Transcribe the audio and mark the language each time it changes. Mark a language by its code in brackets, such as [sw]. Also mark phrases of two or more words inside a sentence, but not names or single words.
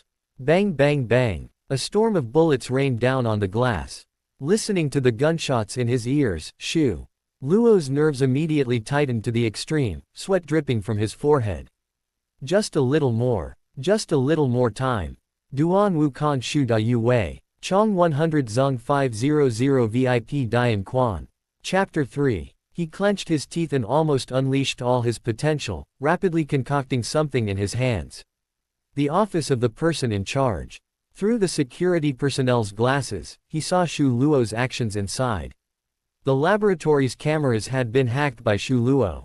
[en] Bang bang bang. A storm of bullets rained down on the glass. Listening to the gunshots in his ears, Shu Luo's nerves immediately tightened to the extreme, sweat dripping from his forehead. Just a little more. Just a little more time. [zh] 端午看书大优惠. 充100赠500VIP点券. [en] Chapter 3. He clenched his teeth and almost unleashed all his potential, rapidly concocting something in his hands. The office of the person in charge. Through the security personnel's glasses, he saw Shu Luo's actions inside. The laboratory's cameras had been hacked by Shu Luo.